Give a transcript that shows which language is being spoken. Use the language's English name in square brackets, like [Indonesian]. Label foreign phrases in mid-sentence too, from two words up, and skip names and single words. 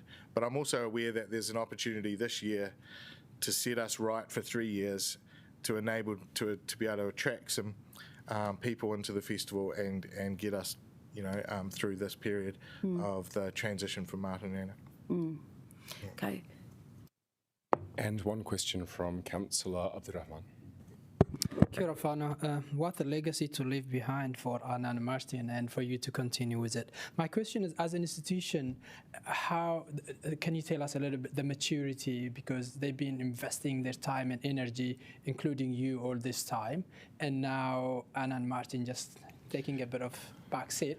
[English] But I'm also aware that there's an opportunity this year to set us right for 3 years to enable to be able to attract some people into the festival and get us, through this period of the transition from Martinana. Okay. And one question from Councillor Abdurrahman. [Māori] Kia ora whānau. [English] What a legacy to leave behind for Anna and Martin, and for you to continue with it. My question is, as an institution, how can you tell us a little bit the maturity, because they've been investing their time and energy, including you, all this time, and now Anna and Martin just taking a bit of back seat.